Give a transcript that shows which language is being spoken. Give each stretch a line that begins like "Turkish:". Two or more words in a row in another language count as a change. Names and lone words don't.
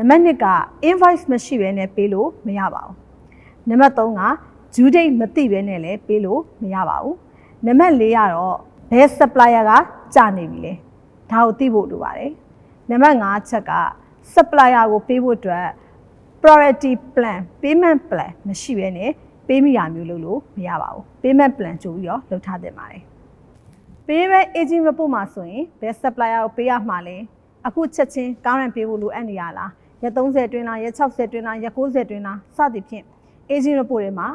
Burmese: ပါတ်2က invoice မရှိဘဲနဲ့ပေးလို့မရပါဘူးနံပါတ်3က
English: due date
Burmese: မသိဘဲနဲ့လည်းပေးလို့မရပါဘူးနံပါတ်4ကတော့ဘယ် supplier ကကြာနေပြီလဲဒါကိုသိဖို့လိုပါတယ်နံပါတ်5ချက်က supplier ကိုပေးဖို့အတွက်
English: priority plan payment plan
Burmese: မရှိဘဲနဲ့ပေးမိတာမျိုးလုပ်လို့မရပါဘူး
English: payment plan
Burmese: ကြိုပြီးတော့လုပ်ထားသင့်ပါတယ်
English: payment aging report
Burmese: မှာဆိုရင်ဘယ် supplier ကိုပေးရမှာလဲအခုချက်ချင်းကောင်းရန်ပေးဖို့လိုအပ်နေရလားရက်30အတွင်းလားရက်60အတွင်းလားရက်90အတွင်းလားစသည်ဖြင့်
English: aging report
Burmese: တွေမှာ